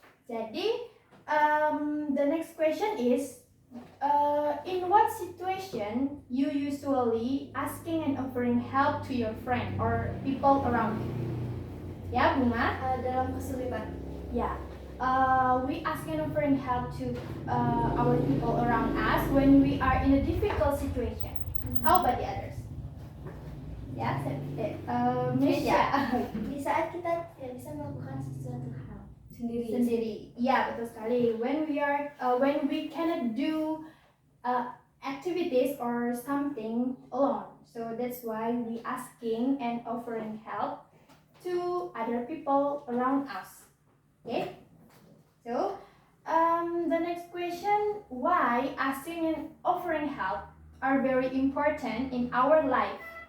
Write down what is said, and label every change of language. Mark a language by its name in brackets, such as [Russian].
[Indonesian] Jadi [English] the next question is, in what situation you usually asking and offering help to your friend or people around you? [Indonesian] Ya, Bunga? Dalam kesulitan. [English] Yeah. We ask and offering help to our people around us when we are in a difficult situation. How about the others? [Indonesian] Ya, Mesya. Di saat kita tidak bisa melakukan sesuatu hal Sendiri. Ya, betul sekali. [English] When we cannot do activities or something alone. So that's why we asking and offering help to other people around us. Okay? So, the next question, why asking and offering help are very important in our life?